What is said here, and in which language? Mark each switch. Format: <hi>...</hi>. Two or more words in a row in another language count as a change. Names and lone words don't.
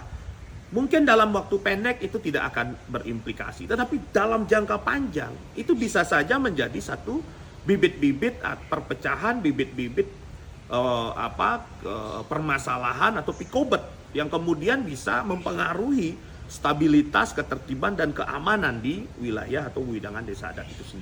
<id>Mungkin dalam waktu pendek itu tidak akan berimplikasi, tetapi dalam jangka panjang itu bisa saja menjadi satu bibit-bibit perpecahan, bibit-bibit permasalahan atau pikobet yang kemudian bisa mempengaruhi stabilitas, ketertiban dan keamanan di wilayah atau widangan desa adat itu sendiri.</id>